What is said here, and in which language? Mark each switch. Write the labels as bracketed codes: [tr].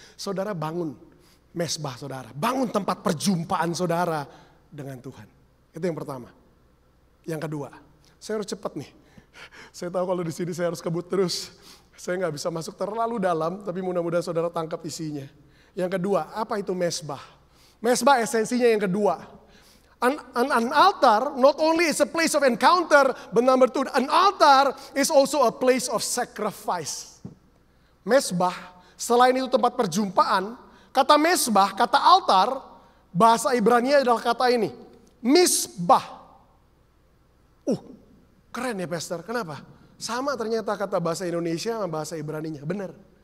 [id] Saudara bangun mesbah saudara, bangun tempat perjumpaan saudara dengan Tuhan. Itu yang pertama. Yang kedua, saya harus cepat nih. Saya tahu kalau di sini saya harus kebut terus. Saya nggak bisa masuk terlalu dalam, tapi mudah-mudahan saudara tangkap isinya. Yang kedua, apa itu mesbah? Mesbah esensinya yang kedua. [en] An altar not only is a place of encounter, but number two, an altar is also a place of sacrifice. [id] Mesbah, selain itu tempat perjumpaan, kata mesbah, kata altar, bahasa Ibrani adalah kata ini, misbah. Keren ya pastor, kenapa? Sama ternyata kata bahasa Indonesia sama bahasa Ibraninya, benar.